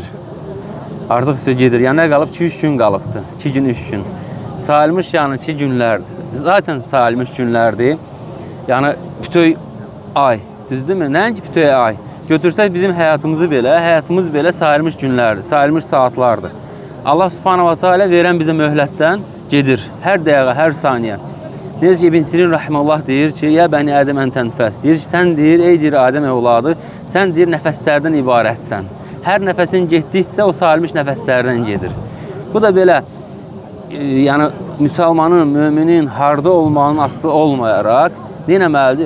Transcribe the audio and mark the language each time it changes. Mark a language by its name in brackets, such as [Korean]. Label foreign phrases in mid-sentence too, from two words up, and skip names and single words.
[Azerbaijani] Artıq sizə gedir. Yəni nə qalıb? 2-3 gün qalıbdır. 2 gün, 3 gün. Sayılmış yəni 2 günlərdir. Zaten sayılmış günlərdir. Yəni bütöv ay, düzdürmü? Nəinki bütöv ay. Götürsək bizim həyatımız belə sayılmış günlərdir, sayılmış saatlardır. Allah [Arabic] سبحانه وتعالى [Azerbaijani] verən bizə möhlətdən gedir. Hər dəqiqə, hər saniyə. Necə ki, İbn Sirin rahimehullah deyir ki, [Arabic] يا بني آدم إن تنفس. [Azerbaijani] Deyir ki, sən deyir, ey deyir Adəm evladı, sən deyir nəfəslərdən ibarətsən. Hər nəfəsin getdiksə o sayılmış nəfəslərdən gedir. Bu da belə yəni müsəlmanın, müminin harda olmağının aslı olmayaraq nə etməlidir?